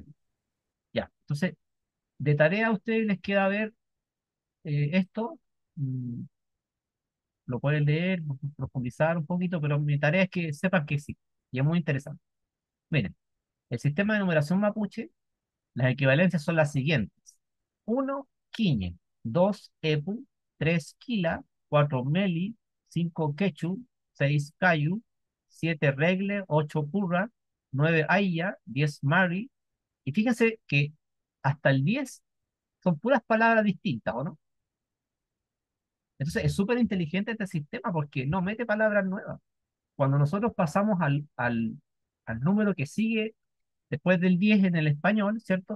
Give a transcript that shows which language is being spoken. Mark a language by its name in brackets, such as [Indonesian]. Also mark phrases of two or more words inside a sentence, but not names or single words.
[Spanish] Ya, entonces, de tarea a ustedes les queda ver esto, mm, lo pueden leer, profundizar un poquito, pero mi tarea es que sepan que sí, y es muy interesante. Miren, el sistema de numeración mapuche, las equivalencias son las siguientes. [Mapuche] Uno Quiñe, 2 Epu, 3 Quila, 4 Meli, 5 Quechu, 6 Cayu, 7 Regle, 8 Purra, 9 Aya, 10 Mari, [Spanish] y fíjense que hasta el 10 son puras palabras distintas, ¿o no? Entonces es súper inteligente este sistema porque no mete palabras nuevas. Cuando nosotros pasamos al número que sigue después del 10 en el español, ¿cierto?